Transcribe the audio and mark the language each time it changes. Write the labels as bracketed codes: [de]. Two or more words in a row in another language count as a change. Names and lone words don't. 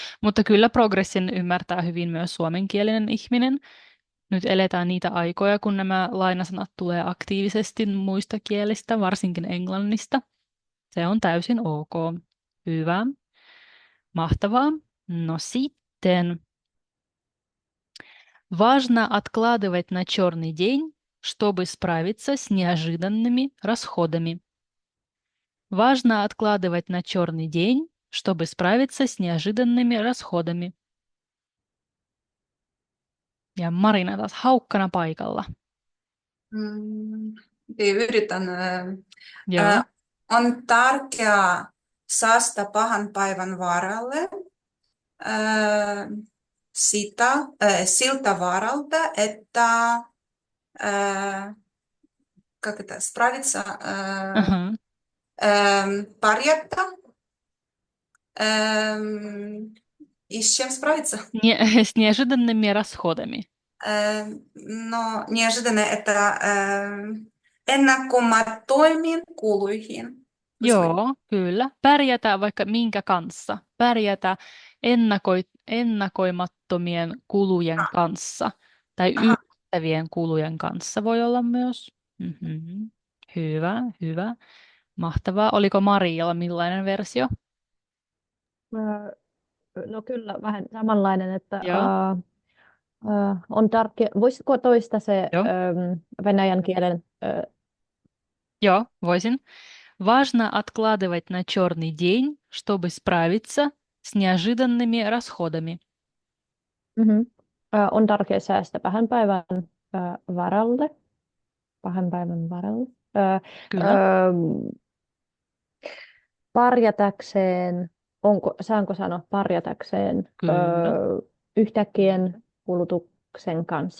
[fi] Mutta kyllä progressin ymmärtää hyvin myös suomenkielinen ihminen. Nyt eletään niitä aikoja, kun nämä lainasanat tulee aktiivisesti muista kielistä, varsinkin englannista. Se on täysin ok. Hyvä. Mahtavaa. No sitten. [ru] Важно откладывать на черный день, чтобы справиться с неожиданными расходами. Важно откладывать на черный день, чтобы sправиться с неожиданными расходами. [fi] Ja Marina taas haukkana paikalla. Yritän. Joo. On tärkeää säästää pahan päivän varalle siltä varalta, että [ru] как это, справиться, парьята, и с чем справиться? С неожиданными расходами. [fi] No, [ru] неожиданно это [fi] ennakoimattomiin kuluihin. Joo, kyllä. Pärjätä vaikka minkä kanssa. Pärjätä ennakoimattomien kulujen kanssa. Tai yllättävien kulujen kanssa voi olla myös. Hyvä, hyvä. Mahtavaa. Oliko Marialla millainen versio? No kyllä, vähän samanlainen, että Joo. on tärkeä. Voisitko toista se Joo. venäjän kielen? Joo, voisin. [ru] Важно откладывать на черный день, чтобы справиться с неожиданными расходами. [fi] On tärkeää säästää pahan päivän varalle. Pahan päivän varalle. Kyllä. Parjatakseen, saanko sanoa parjatakseen yhtäkkien kulutuksen kanssa?